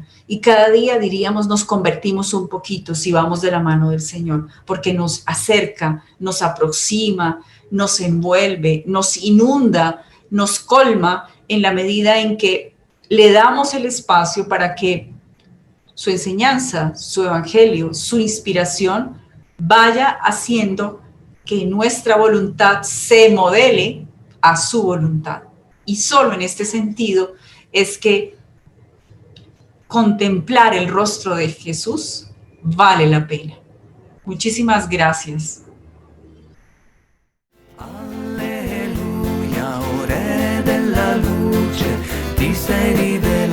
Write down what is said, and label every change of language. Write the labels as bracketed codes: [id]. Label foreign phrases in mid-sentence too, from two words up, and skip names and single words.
[es] Y cada día, diríamos, nos convertimos un poquito si vamos de la mano del Señor, porque nos acerca, nos aproxima, nos envuelve, nos inunda, nos colma en la medida en que le damos el espacio para que su enseñanza, su evangelio, su inspiración vaya haciendo que nuestra voluntad se modele a su voluntad. Y solo en este sentido es que contemplar el rostro de Jesús vale la pena. Muchísimas gracias. [it] Alleluia, o Re della luce, ti sei rivelato.